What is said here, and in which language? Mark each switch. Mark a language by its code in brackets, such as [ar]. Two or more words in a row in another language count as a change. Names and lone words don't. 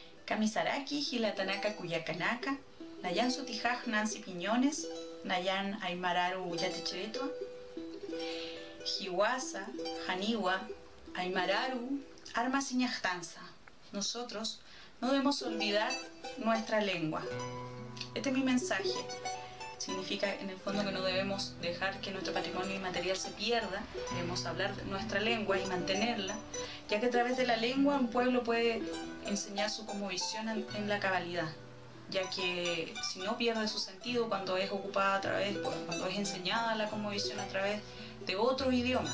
[ay] Kamisaraki, Hilatanaka Kuyakanaka, Nayan Sutijaj Nancy Piñones, Nayan Aymararu Yatichiretua, Hiwasa, Janiwa, Aymararu, Armasiñajtanza. [es] Nosotros no debemos olvidar nuestra lengua. Este es mi mensaje. Significa en el fondo que no debemos dejar que nuestro patrimonio inmaterial se pierda, debemos hablar de nuestra lengua y mantenerla, ya que a través de la lengua un pueblo puede enseñar su cosmovisión en la cabalidad, ya que si no pierde su sentido cuando es ocupada a través, cuando es enseñada la cosmovisión a través de otro idioma.